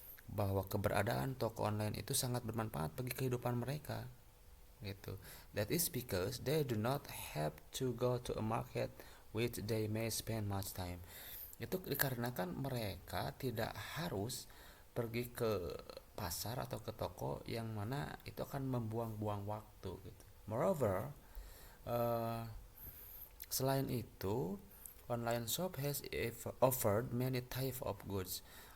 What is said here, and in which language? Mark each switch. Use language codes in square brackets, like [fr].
[id] Bahwa keberadaan toko online itu sangat bermanfaat bagi kehidupan mereka. Gitu. [en] That is because they do not have to go to a market which they may spend much time. [id] Itu dikarenakan mereka tidak harus pergi ke pasar atau ke toko yang mana itu akan membuang-buang waktu gitu. [en] Moreover, [id] selain itu, [en] online shop has offered many type of goods.